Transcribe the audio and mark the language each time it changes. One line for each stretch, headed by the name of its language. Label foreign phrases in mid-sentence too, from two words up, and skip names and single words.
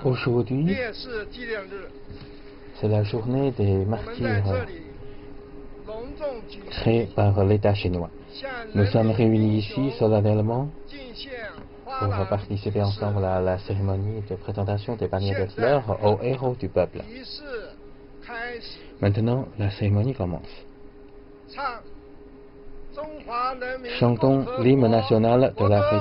French: Aujourd'hui,
Chinese: 烈士纪念日，
French: c'est la journée des
Chinese: 我们在
French: martyrs
Chinese: 这里隆重举
French: créée
Chinese: 行
French: par l'État chinois.
Chinese: 向
French: Nous
Chinese: 人
French: sommes
Chinese: 民
French: réunis
Chinese: 英
French: ici
Chinese: 雄
French: solennellement
Chinese: 敬献花
French: pour
Chinese: 篮
French: participer
Chinese: 仪
French: ensemble
Chinese: 式
French: à la cérémonie de présentation des paniers de
Chinese: 现在
French: fleurs aux héros du peuple.
Chinese: 仪式开始，
French: Maintenant, la cérémonie commence.
Chinese: 唱中华人民共
French: Chantons
Chinese: 和
French: l'hymne
Chinese: 国
French: national de
Chinese: 国
French: la
Chinese: 歌。